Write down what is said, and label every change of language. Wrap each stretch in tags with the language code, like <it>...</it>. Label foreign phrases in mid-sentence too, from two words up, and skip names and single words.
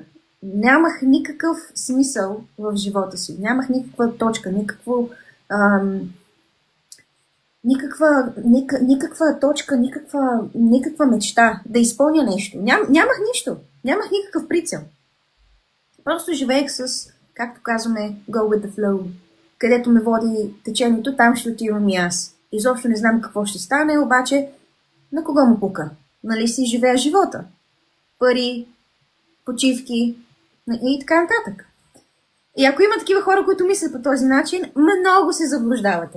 <bg>Нямах никакъв смисъл в живота си. Нямах никаква точка, никаква точка, никаква мечта да изпълня нещо. Нямах нищо. Нямах никакъв прицел. Просто живеех с, както казваме,</bg> <en>go with the flow.</en> <bg>Където ме води течението, там ще отивам и аз. Изобщо не знам какво ще стане, обаче на кого му пука? Нали си живея живота? Пари, почивки и така нататък. И ако има такива хора, които мислят по този начин, много се заблуждавате.</bg>